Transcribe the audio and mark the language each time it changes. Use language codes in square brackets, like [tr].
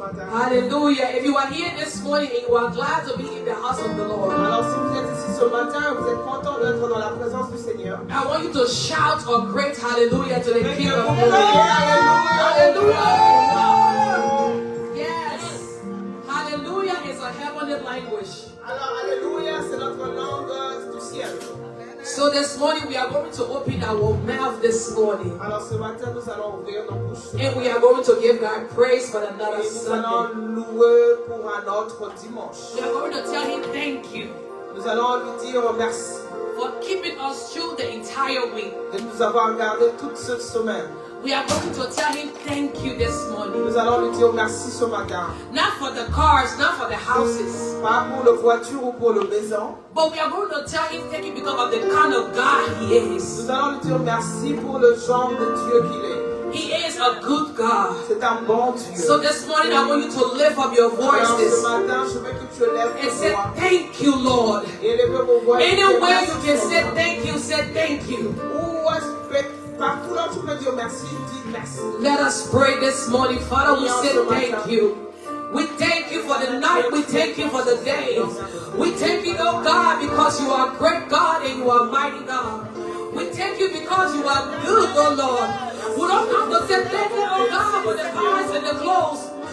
[en] Hallelujah. If you are here this morning and you are glad to be in the house of the Lord, [fr] Alors si vous êtes ici ce matin, vous êtes content d'être dans la présence du Seigneur. [en] I want you to shout a great hallelujah to the King of Hallelujah. Glory. Hallelujah. Yes. Hallelujah is a heavenly language. [fr] Alors alléluia, c'est notre langue du ciel. [en] So this morning we are going to open our mouth this morning. [fr] Alors ce matin nous allons ouvrir nos bouches. [en] And we are going to give God praise for another [fr] Et nous allons [en] Sunday. [fr] louer pour un autre dimanche. [en] We are going to tell him thank you [fr] Nous allons lui dire merci [en] for keeping us through the entire week. [fr] de nous avoir gardé toute cette semaine. [en] We are going to tell him thank you this morning. [fr] Nous allons lui dire merci ce matin. [en] Not for the cars, not for the houses, [fr] Pas pour la voiture ou pour le maison. [en] but we are going to tell him thank you because of the kind of God he is. [fr] Nous allons lui dire merci pour le genre de Dieu qu'il est. [en] He is a good God. [fr] C'est un bon Dieu. [en] So this morning I want you to lift up your [fr] Alors ce [en] voices [fr] matin, je veux que tu lèves [en] and [fr] ta [en] say [fr] voix. [en] thank you, Lord. [fr] Et lève vos voix. [en] Anywhere you can say thank you, say thank you. [fr] Ou partout là tu peux dire merci, dis merci. [en] Let us pray this morning. Father, we say thank you. We thank you for the night. We thank you for the day. We thank you, oh God, because you are great God and you are mighty God. We thank you because you are good, oh Lord. We don't come to say thank you, oh God, for the cars and the clothes.